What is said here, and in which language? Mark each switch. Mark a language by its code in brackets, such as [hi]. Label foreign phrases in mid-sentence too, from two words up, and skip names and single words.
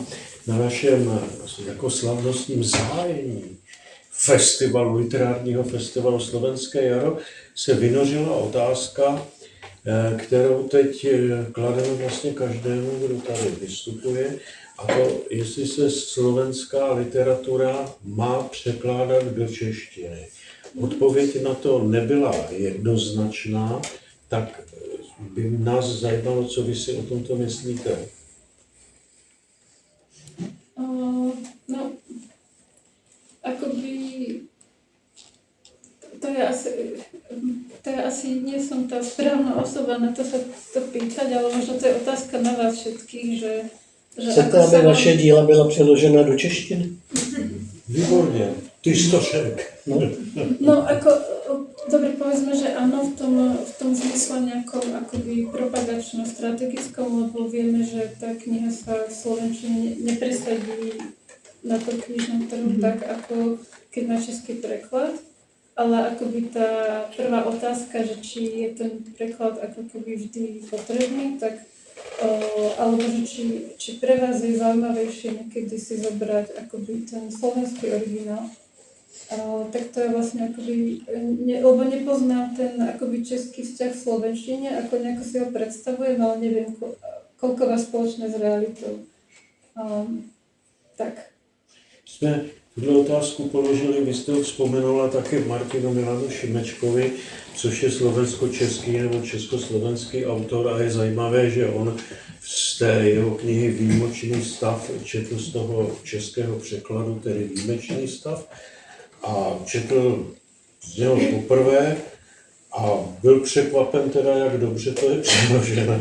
[cs] Na našem jako slavnostním zahájení literárního festivalu Slovenské jaro se vynořila otázka, kterou teď klademe vlastně každému, kdo tady vystupuje, a to, jestli se slovenská literatura má překládat do češtiny. Odpověď na to nebyla jednoznačná, tak by nás zajímalo, co vy si o tomto myslíte. [sk] No, akoby to je asi, nie som tá správna osoba na to sa to pýtať, ale možno to je otázka na vás všetkých, že [cs] Chcete, aby vaše díla byla přeložena do češtiny? Výborně, ty jsi to řekl. [sk] No, dobre, povedzme, že áno, v tom zmysle nejakom akoby propagačno-strategickom, lebo vieme, že tá kniha sa v slovenčine nepresadí na to knižnom trhu tak, ako keď má český preklad, ale akoby tá prvá otázka, že či je ten preklad ako keby vždy potrebný, tak alebo že či pre vás je zaujímavejšie niekedy si zobrať akoby ten slovenský originál. Tak to je vlastne akoby, lebo nepoznám ten akoby český vzťah v slovenčine, ako nejako si ho predstavujem, ale neviem, koľko má spoločné s realitou. [cs] Tak. Jsme tuhle otázku položili, vy jste ho vzpomenula také Martinu Milanu Šimečkovi, což je slovensko-český nebo československý autor a je zajímavé, že on z té jeho knihy Výjimečný stav četl z toho českého překladu, tedy Výjimečný stav, a četl z něho poprvé a byl překvapen teda, jak dobře to je přeložené.